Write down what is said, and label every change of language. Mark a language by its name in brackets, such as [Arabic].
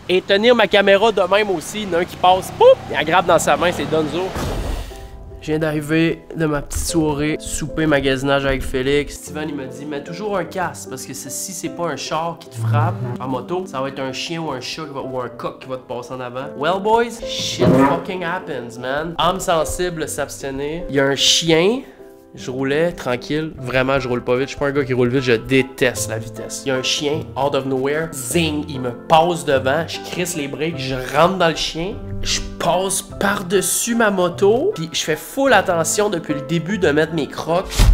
[French] Et tenir ma caméra de même aussi, il y en a un qui passe, pouf, il aggrappe dans sa main, c'est Donzo. Je viens d'arriver de ma petite soirée, souper, magasinage avec Félix. Steven, il m'a dit, mets toujours un casque, parce que si c'est pas un char qui te frappe en moto, ça va être un chien ou un chat ou un coq qui va te passer en avant. [English] Well, boys, shit fucking happens, man. [French] Âme sensible, s'abstenir. Il y a un chien. Je roulais tranquille, vraiment je roule pas vite, je suis pas un gars qui roule vite, je déteste la vitesse. Il y a un chien, [English] out of nowhere, [French] zing, il me passe devant, je crisse les breaks, je rentre dans le chien, je passe par-dessus ma moto, puis je fais full attention depuis le début de mettre mes crocs.